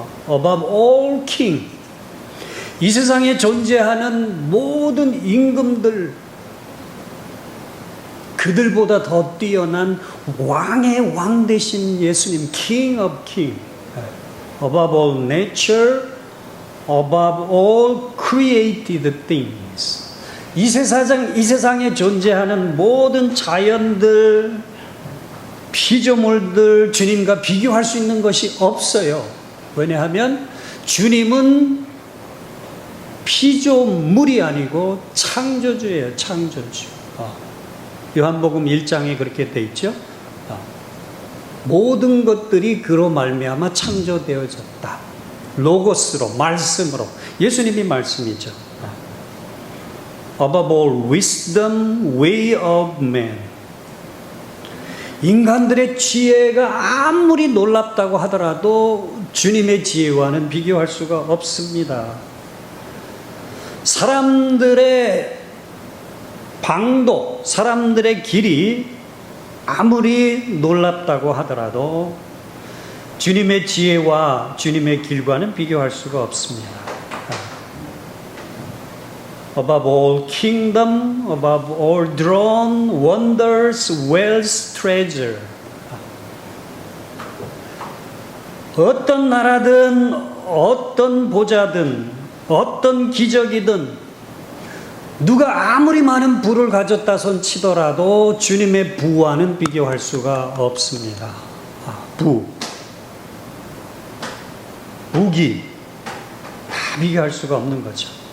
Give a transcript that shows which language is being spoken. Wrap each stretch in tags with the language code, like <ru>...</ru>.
<en>Above all king.</en> <ko>이 세상에 존재하는 모든 임금들, 그들보다 더 뛰어난 왕의 왕 되신 예수님,</ko> <en>King of King. Above all nature, above all created things.</en> <ko>이 세상에 존재하는 모든 자연들, 피조물들, 주님과 비교할 수 있는 것이 없어요. 왜냐하면 주님은 피조물이 아니고 창조주예요. 창조주. 요한복음 1장에 그렇게 돼 있죠. 모든 것들이 그로 말미암아 창조되어졌다. 로고스로, 말씀으로. 예수님이 말씀이죠.</ko> <en>Above all wisdom, way of man.</en> <ko>인간들의 지혜가 아무리 놀랍다고 하더라도 주님의 지혜와는 비교할 수가 없습니다. 사람들의 방도, 사람들의 길이 아무리 놀랍다고 하더라도 주님의 지혜와 주님의 길과는 비교할 수가 없습니다.</ko> <en>Above all kingdom, above all throne, wonders, wealth, treasure.</en> <ko>어떤 나라든 어떤 보좌든 어떤 기적이든 누가 아무리 많은 부를 가졌다 손 치더라도 주님의 부와는 비교할 수가 없습니다. 부, 무기 다 비교할 수가 없는 거죠.</ko>